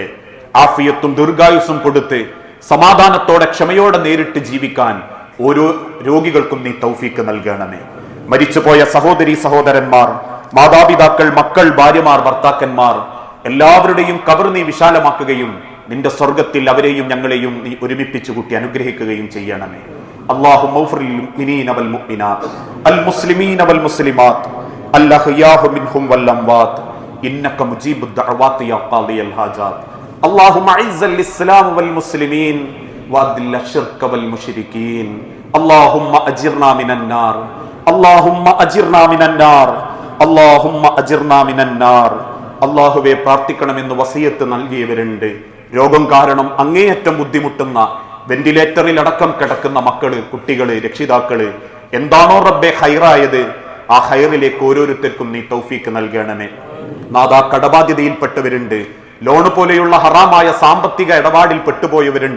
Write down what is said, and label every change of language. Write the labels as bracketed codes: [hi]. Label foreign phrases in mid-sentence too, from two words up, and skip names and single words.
[ml] ആഫിയത്തും ദീർഘായുസ്സും കൊടുത്ത് സമാധാനത്തോടെ ക്ഷമയോടെ നേരിട്ട് ജീവിക്കാൻ ഓരോ രോഗികൾക്കും നീ തൗഫീക്ക് നൽകണമേ. മരിച്ചുപോയ സഹോദരി സഹോദരന്മാർ, മാതാപിതാക്കൾ, മക്കൾ, ഭാര്യമാർ, ഭർത്താക്കന്മാർ എല്ലാവരുടെയും ഖബർ നീ വിശാലമാക്കുകയും നിന്റെ സ്വർഗത്തിൽ അവരെയും ഞങ്ങളെയും നീ ഒരുമിപ്പിച്ചു കൂട്ടി അനുഗ്രഹിക്കുകയും ചെയ്യണമേ. [ar] اللهم اغفر للمؤمنين والمؤمنات المسلمين والمسلمات الأحياء منهم والأموات إنك مجيب الدعوات يا قاضي الحاجات. اللهم أعز الإسلام والمسلمين وأذل الشرك والمشركين. اللهم أجرنا من النار. اللهم أجرنا من النار. اللهم أجرنا من النار. [ml] അള്ളാഹുവെ, പ്രാർത്ഥിക്കണമെന്ന് വസിയത്ത് നൽകിയവരുണ്ട്. രോഗം കാരണം അങ്ങേയറ്റം ബുദ്ധിമുട്ടുന്ന വെന്റിലേറ്ററിൽ അടക്കം കിടക്കുന്ന മക്കള്, കുട്ടികള്, രക്ഷിതാക്കള്, എന്താണോ റബ്ബെ ഹൈറായത് ആ ഹൈറിലേക്ക് ഓരോരുത്തർക്കും നീ തൗഫീക്ക് നൽകണമേ. നാദാ കടബാധ്യതയിൽപ്പെട്ടവരുണ്ട്, ലോണ് പോലെയുള്ള ഹറാമായ സാമ്പത്തിക ഇടപാടിൽ പെട്ടുപോയവരുണ്ട്.